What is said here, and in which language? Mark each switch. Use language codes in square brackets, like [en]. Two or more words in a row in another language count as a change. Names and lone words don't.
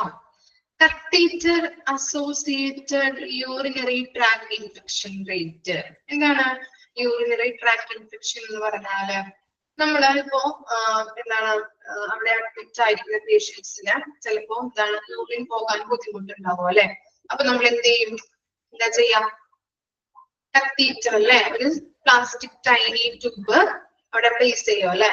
[en] Catheter associated urinary tract infection rate. [ml] എന്താണ് [en] urinary tract infection [ml] എന്ന് പറഞ്ഞാല് നമ്മളിപ്പോ എന്താണ് അവിടെ അഡ്മിറ്റ് ആയിരിക്കുന്ന പേഷ്യൻസിന് ചിലപ്പോ എന്താണ് യൂറിൻ പോകാൻ ബുദ്ധിമുട്ടുണ്ടാവും അല്ലെ. അപ്പൊ നമ്മൾ എന്ത് ചെയ്യും? എന്താ ചെയ്യാം? catheter അല്ലെ, ഒരു [en] plastic tiny tube [ml] അവിടെ പ്ലേസ് ചെയ്യും അല്ലെ.